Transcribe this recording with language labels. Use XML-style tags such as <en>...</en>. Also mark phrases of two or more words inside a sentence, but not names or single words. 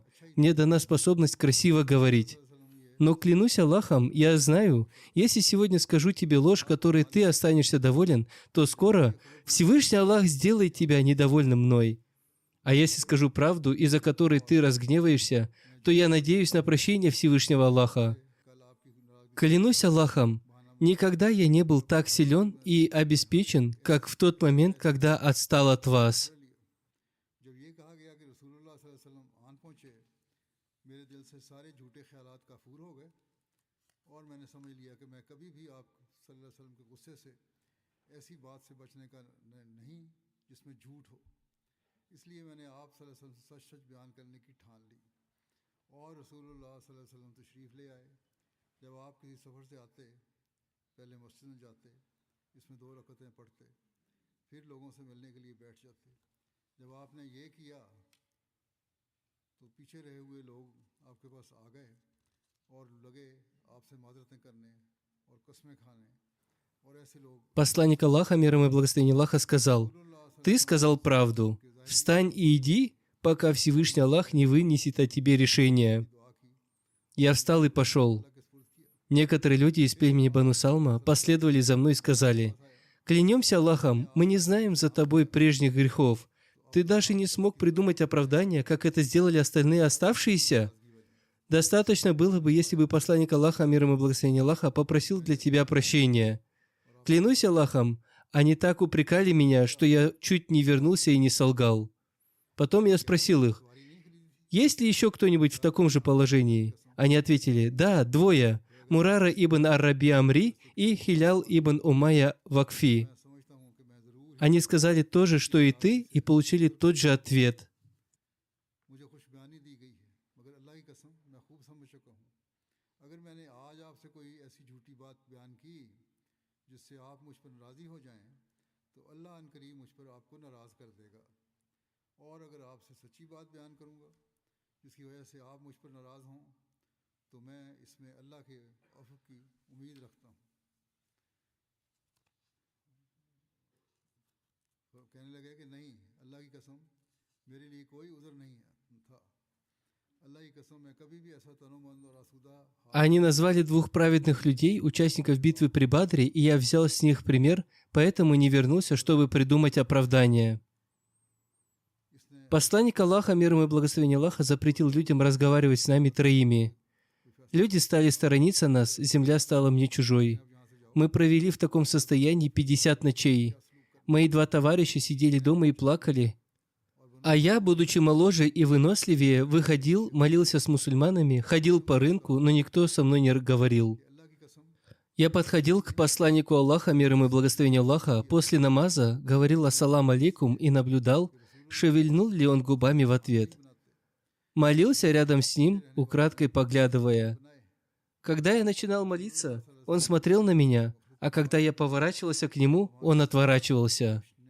<ru>Мне дана способность красиво говорить. Но клянусь Аллахом, я знаю, если сегодня скажу тебе ложь, которой ты останешься доволен, то скоро Всевышний Аллах сделает тебя недовольным мной. А если скажу правду, из-за которой ты разгневаешься, то я надеюсь на прощение Всевышнего Аллаха. Клянусь Аллахом, никогда я не был так силен и обеспечен, как в тот момент, когда отстал от вас.</ru> <ur>جب یہ کہا گیا کہ رسول اللہ</ur> <ar>صلى الله عليه وسلم</ar> <ur>آن پہنچے، میرے دل سے سارے جھوٹے خیالات کافور ہو گئے اور میں نے سمجھ لیا کہ میں کبھی بھی آپ</ur> <ar>صلى الله عليه وسلم</ar> <ur>کے غصے سے ایسی بات سے بچنے کا نہیں جس میں جھوٹ ہو. اس لیے میں نے آپ</ur> <ar>صلى الله عليه وسلم</ar> <ur>سے سچ سچ بیان کرنے کی ٹھان لی. اور رسول اللہ</ur> <ar>صلى الله عليه وسلم</ar> <ur>تشریف لے آئے. جب آپ کسی سفر سے آتے، پہلے مسجد میں جاتے، اس میں 2 رکعتیں پڑھتے، پھر لوگوں سے ملنے کے لیے بیٹھ جاتے. جب آپ نے یہ کیا تو پیچھے رہے ہوئے لوگ آپ کے پاس آ گئے اور لگے آپ سے معذرتیں کرنے اور قسمیں کھانے. اور ایسے لوگ</ur> <ru>Посланник Аллаха, мир ему и благословение Аллаха, сказал: «Ты сказал правду. Встань и иди, пока Всевышний Аллах не вынесет о тебе решение».</ru> <ur>دعا کی,</ur> <ru>Я встал и пошел.</ru> <ur>اللہ کے سپرد کیا.</ur> <ru>Некоторые люди из племени Бану Салма последовали за мной и сказали: «Клянемся Аллахом, мы не знаем за тобой прежних грехов. Ты даже не смог придумать оправдание, как это сделали остальные оставшиеся? Достаточно было бы, если бы посланник Аллаха, мир ему и благословение Аллаха, попросил для тебя прощения. Клянусь Аллахом, они так упрекали меня, что я чуть не вернулся и не солгал». Потом я спросил их: «Есть ли еще кто-нибудь в таком же положении?» Они ответили: «Да, 2. Мурара ибн ар-Раби Амри и Хилял ибн Умайя Вакфи».</ru> <ur>میں سمجھتا ہوں کہ میں ضرور</ur> <ru>Они сказали то же, что и ты, и получили тот же ответ.</ru> <ur>مجھے خوش بیانی دی گئی ہے، مگر اللہ کی قسم میں خوب سمجھ چکا ہوں. اگر میں نے آج آپ سے کوئی ایسی جھوٹی بات بیان کی جس سے آپ مجھ پر ناراضی ہو جائیں، تو اللہ ان کریم مجھ پر آپ کو ناراض کر دے گا. اور اگر آپ سے سچی بات بیان کروں گا جس کی وجہ سے آپ مجھ پر ناراض ہوں، تو میں اس میں اللہ کے عفو کی امید رکھتا ہوں. تو کہنے لگے کہ نہیں، اللہ کی قسم میرے لیے کوئی عذر نہیں تھا. اللہ کی قسم میں کبھی بھی ایسا تنومند اور آسودہ</ur> <ru>Они назвали 2 праведных людей, участников битвы при Бадре, и я взял с них пример, поэтому не вернулся, чтобы придумать оправдание.</ru> <ur>इसने</ur> <ru>Посланник Аллаха, мир ему и благословение Аллаха, запретил людям разговаривать с нами 3. Люди стали сторониться нас, земля стала мне чужой. Мы провели в таком состоянии 50 ночей. Мои 2 товарища сидели дома и плакали. А я, будучи моложе и выносливее, выходил, молился с мусульманами, ходил по рынку, но никто со мной не говорил.</ru> <ur>اللہ کی قسم</ur> <ru>Я подходил к посланнику Аллаха, мир ему и благословение Аллаха, после намаза, говорил</ru> <ar>«السلام عليكم»</ar> <ru>и наблюдал, шевельнул ли он губами в ответ. Молился рядом с ним, украдкой поглядывая. Когда я начинал молиться, он смотрел на меня, а когда я поворачивался к нему, он отворачивался.</ru>